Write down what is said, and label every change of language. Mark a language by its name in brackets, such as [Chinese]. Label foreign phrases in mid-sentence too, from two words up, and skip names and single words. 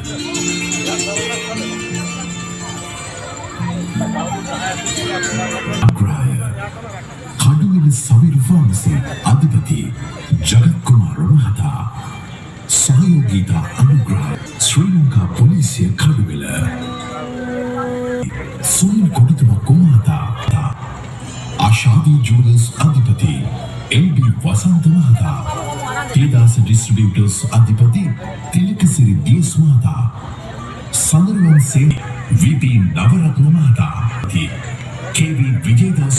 [Sinhala] අග්‍රාය කඩුවෙල සවිරු ෆාමසි අධිපති ජගත් කුමාර මහතා, සහයෝගීතා අනුග්‍රහ ශ්‍රී ලංකා පොලිසිය කඩුවෙල සුනිල් කොඩිතුම කුමාතා, ආශාදි ජුවලර්ස් අධිපති LB වසන්ත මහතා, තේදාස් ඩිස්ට්‍රිබියුටර්ස් අධිපති තිලකසිරි DS මහතා, සඳරවන සේ VP නවරත්න මහතා, KV විජයදාස